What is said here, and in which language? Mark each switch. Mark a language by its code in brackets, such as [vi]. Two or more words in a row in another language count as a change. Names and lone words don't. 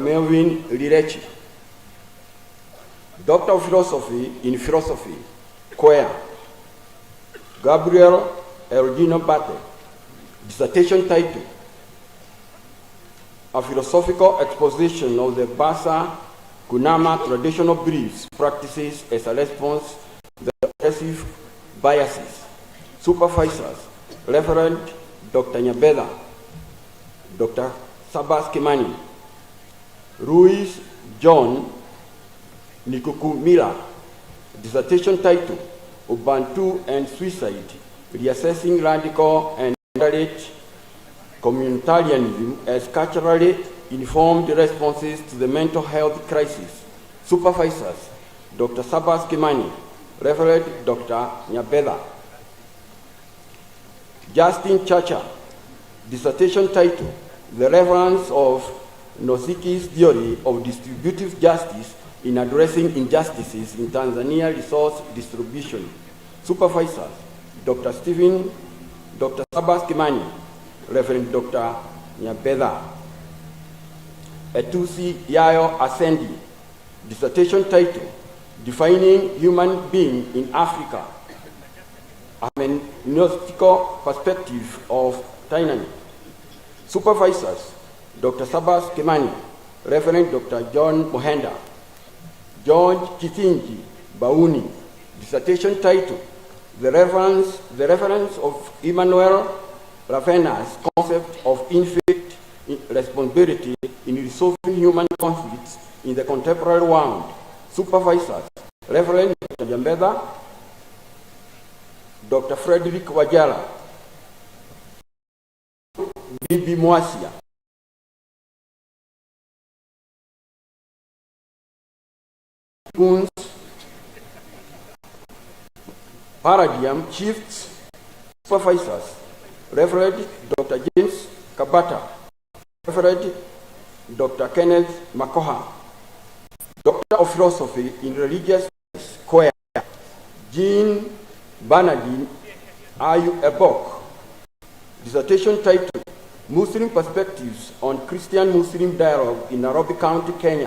[en] Melvin Lirechi, Doctor of Philosophy in Philosophy, CUEA, Gabriel Eldino Bate, dissertation title, A Philosophical Exposition of the Basa Kunama Traditional Beliefs, Practices as a Response to the Oppressive Biases. Supervisors, Reverend Dr. Nyabeda, Dr. Sabas Kimani, Ruiz John Nikukumila, dissertation title, Ubuntu and Suicide, Reassessing Radical and Moderate Communitarianism as Culturally Informed Responses to the Mental Health Crisis. Supervisors, Dr. Sabas Kimani, Reverend Dr. Nyabeda. Justin Chacha, dissertation title, The Relevance of Nosiki's Theory of Distributive Justice in Addressing Injustices in Tanzania Resource Distribution. Supervisors, Dr. Sabas Kimani, Reverend Dr. Nyabeda. Etusi Yayo Asendi, dissertation title, Defining Human Being in Africa, a hermeneutical perspective of tyranny. Supervisors, Dr. Sabas Kimani, Reverend Dr. John Mohenda, George Kithinji Bauni, dissertation title, The Reference of Emmanuel Ravena's Concept of Infinite Responsibility in Resolving Human Conflicts in the Contemporary World. Supervisors, Reverend Dr. Jambeda, Dr. Frederick Wajala, Bibi Mwasia, Paradigm Chiefs. Supervisors, Reverend Dr. James Kabata, Reverend Dr. Kenneth Makoha, Doctor of Philosophy in Religious Studies, CUEA, Jean Bernardine Ayu Ebok, dissertation title, Muslim Perspectives on Christian-Muslim Dialogue in Nairobi County, Kenya.